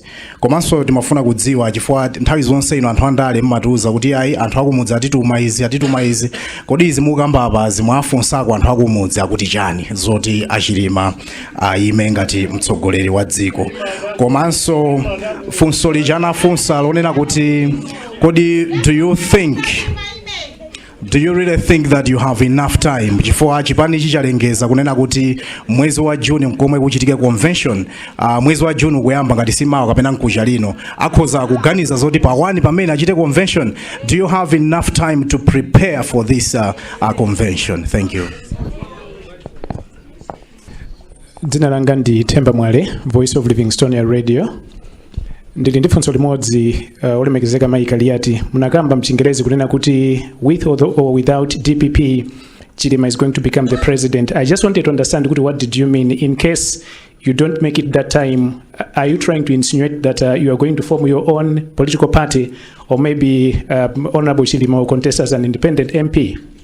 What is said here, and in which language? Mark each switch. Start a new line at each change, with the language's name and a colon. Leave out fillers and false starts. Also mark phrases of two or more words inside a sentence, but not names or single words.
Nyanja: Komanso timafuna kudziwa chifukwa nthawi zonse ino anthu andale mmatiuza kuti ayi anthu akumudzi atituma izi kodi izi mukamba apa zimwafunsako anthu akumudzi akuti chani zoti Chilima ayime ngati mtsogoleri wa dziko. Komanso funso lijana funsa lonena kuti kodi
English: do you really think that you have enough time
Nyanja: chifukwa chipani chichalengeza kunena kuti mwezi wa June mkomwe kuchitike convention, mwezi wa June kuyamba ngati simawa kapena nkucha lino akhoza kuganiza zoti pa 1 pamene achite convention?
English: Do you have enough time to prepare for this convention? Thank you.
Nyanja: Dzina langa ndi Themba Mwale, Voice of Livingstonia Radio. Ndili ndi funso limodzi olemekezeka Mike Aliati. Munakamba mchingerezi kunena kuti
English: with or without DPP Chilima is going to become the president. I just wanted to understand what did you mean in case you don't make it that time. Are you trying to insinuate that you are going to form your own political party, or maybe Honorable Chilima will contest as an independent MP?